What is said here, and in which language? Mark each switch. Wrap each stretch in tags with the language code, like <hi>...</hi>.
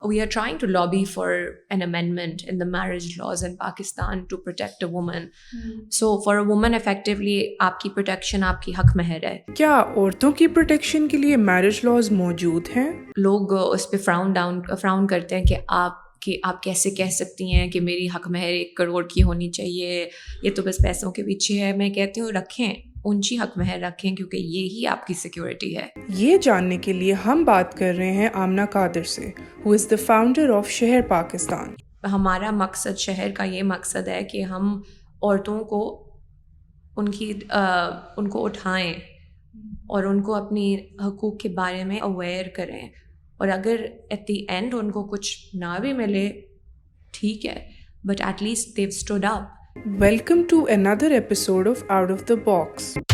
<en>We are trying to lobby for an amendment in the marriage laws in Pakistan to protect a woman. So for a woman, effectively,</en> <ur>आपकी protection आपकी हक महर है. کیا عورتوں کی protection کے لیے میرج لاز موجود ہیں؟ لوگ اس پہ فراؤن کرتے ہیں کہ آپ کیسے کہہ سکتی ہیں کہ میری حق مہر 1 کروڑ کی ہونی چاہیے، یہ تو بس پیسوں کے پیچھے ہے. میں کہتی ہوں رکھیں، اونچی حق مہر رکھیں، کیونکہ یہی آپ کی سیکیورٹی ہے. یہ جاننے کے لیے ہم بات کر رہے ہیں آمنہ قادر سے،</ur> <en>who is the founder of</en> <ur>شہر پاکستان. ہمارا مقصد، شہر کا یہ مقصد ہے کہ ہم عورتوں کو ان کو اٹھائیں اور ان کو اپنی حقوق کے بارے میں اویئر کریں، اور اگر</ur> <en>at the end</en> <ur>ان کو کچھ نہ بھی ملے ٹھیک ہے،</ur> <en>But at least they stood up. Welcome to another episode of Out of the Box.</en>